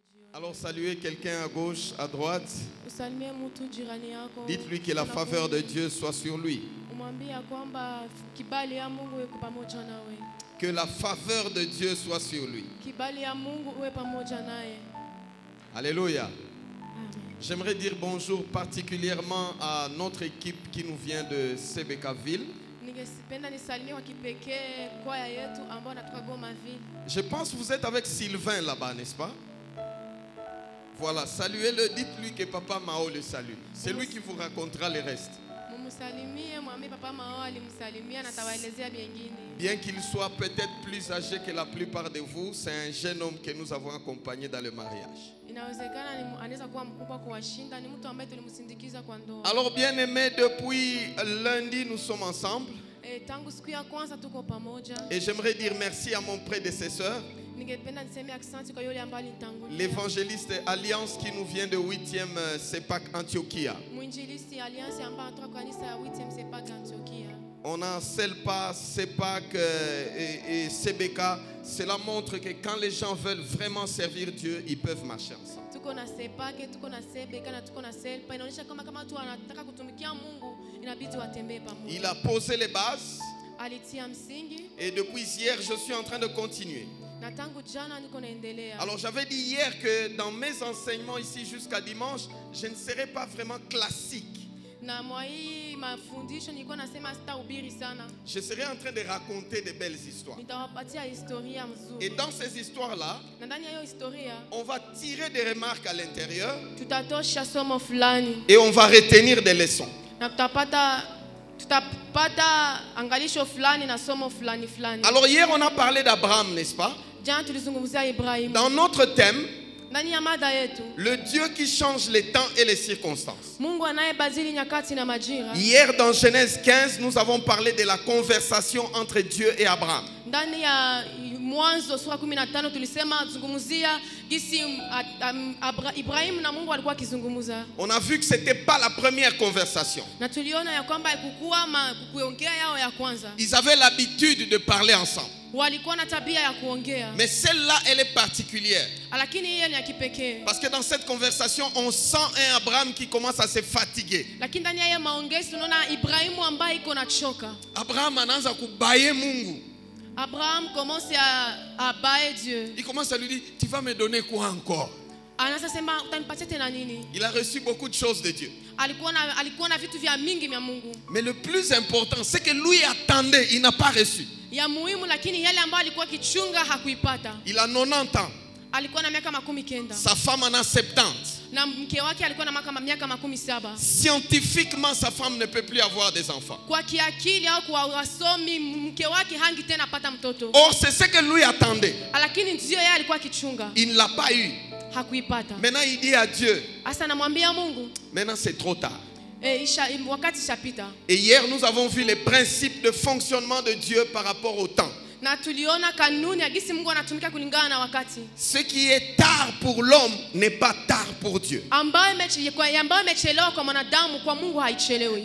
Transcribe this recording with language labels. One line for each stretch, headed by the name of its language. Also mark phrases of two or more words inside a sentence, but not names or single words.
French: Alors saluez quelqu'un à gauche, à droite.
Swahili: Usalimie mtu jirani yako.
French: Dites-lui que la faveur de Dieu soit sur lui.
Swahili: Umwambie kwamba kibali ya Mungu iwe pamoja nawe.
French: Que la faveur de Dieu soit sur lui.
Swahili: Kibali ya Mungu iwe pamoja naye.
French: Alléluia. Amen. J'aimerais dire bonjour particulièrement à notre équipe qui nous vient de Sebekaville.
Swahili: Ningependa nisalimie kwa kipekee kwaya yetu ambao natoka Gomaville.
French: Je pense que vous êtes avec Sylvain là-bas, n'est-ce pas? Voilà, saluez-le, dites-lui que Papa Mao le salue. C'est lui qui vous racontera le reste.
Swahili: Mumsalimie, mwambie Papa Mao alimsalimia na atawaelezea mengine.
French: Bien qu'il soit peut-être plus âgé que la plupart de vous, c'est un jeune homme que nous avons accompagné dans le mariage.
Swahili: Inawezekana anaweza kuwa mkubwa kuwashinda, ni mtu ambaye tulimsindikiza kwa ndoa.
French: Alors bien aimés, depuis lundi nous sommes ensemble.
Swahili: Tangu siku ya kwanza tuko pamoja.
French: Et j'aimerais dire merci à mon prédécesseur,
Swahili: Ningependa niseme asante kwa yule ambaye alinitangulia.
French: l'évangéliste Alliance qui nous vient de 8e CEPAC Antioquia.
Swahili: Mwinjilisti Alliance ambaye anatoka kanisa ya 8e CEPAC Antioquia.
French: On a CELPA, CEPAC et CBK. Cela montre que quand les gens veulent vraiment servir Dieu, ils peuvent marcher ensemble.
Swahili: Tuko na CEPAC, tuko na CBK na tuko na CELPA. Inaonyesha kama tu wanataka kutumikia Mungu, inabidi watembee pamoja.
French: Il a posé les bases.
Swahili: Alitia msingi.
French: Et depuis hier, je suis en train de continuer.
Swahili: Na tangu jana niko naendelea.
French: Alors j'avais dit hier que dans mes enseignements ici jusqu'à dimanche, je ne serai pas vraiment classique.
Swahili: Na mwai mafundisho nilikuwa nasema sitahubiri sana.
French: Je serai en train de raconter de belles histoires.
Swahili: Nitawapatia historia mzuri.
French: Et dans ces histoires-là,
Swahili: Na ndani ya hiyo historia
French: on va tirer des remarques à l'intérieur
Swahili: tutatosha somo fulani
French: et on va retenir des leçons.
Swahili: na tutapata angalisho fulani na somo fulani fulani.
French: Alors hier, on a parlé d'Abraham, n'est-ce pas?
Swahili: Jana tulizungumzia Ibrahimu.
French: Dans notre thème,
Swahili: Ndani ya mada yetu,
French: le Dieu qui change les temps et les circonstances.
Swahili: Mungu anayebadili nyakati na majira.
French: Hier, dans Genèse 15, nous avons parlé de la conversation entre Dieu et Abraham.
Swahili: Ndani ya Mwanzo sura 15 tulisema zungumzia jinsi Ibrahimu na Mungu walikuwa kizungumza.
French: On a vu que ce n'était pas la première conversation.
Swahili: Na tuliona ya kwamba kuongea yao ya kwanza.
French: Ils avaient l'habitude de parler ensemble.
Swahili: Walikuwa na tabia ya kuongea.
French: Mais celle-là, elle est particulière.
Swahili: Lakini hiyo ni ya kipekee.
French: Parce que dans cette conversation, on sent un Abraham qui commence à se fatiguer.
Swahili: Lakini ndani ya maongezi tunaona Ibrahimu ambaye iko na choka. Abraham anaanza kubaye Mungu.
French: Abraham commence à bailler Dieu. Il commence à lui dire, tu vas me donner quoi encore?
Swahili: Anaanza sema utanipatia tena nini?
French: Il a reçu beaucoup de choses de Dieu.
Swahili: Alikuwa na vitu vya mingi vya Mungu.
French: Mais le plus important, c'est que lui attendait, il n'a pas reçu.
Swahili: Ya muhimu lakini yale ambayo alikuwa kichunga hakuipata.
French: Il a 90 ans.
Swahili: Alikuwa na miaka 90.
French: Sa femme en a 70.
Swahili: Na mke wake alikuwa na miaka 17.
French: Scientifiquement, sa femme ne peut plus avoir des enfants.
Swahili: Kwa kiakili au kwa wasomi mke wake hangi tena pata mtoto.
French: Or, c'est ce que lui attendait.
Swahili: Lakini ndio yeye alikuwa kichunga.
French: Il ne l'a pas eu.
Swahili: Hakuipata.
French: Maintenant, il dit à Dieu.
Swahili: Asa namwambia Mungu.
French: Maintenant, c'est trop tard.
Swahili: Wakati shapita.
French: Et hier, nous avons vu les principes de fonctionnement de Dieu par rapport au temps.
Swahili: Na tuliona kanuni ya gisi Mungu anatumika kulingana na wakati.
French: Ce qui est tard pour l'homme n'est pas tard pour Dieu.
Swahili: Ambayo imechelewa kwa mwanadamu kwa Mungu haichelewi.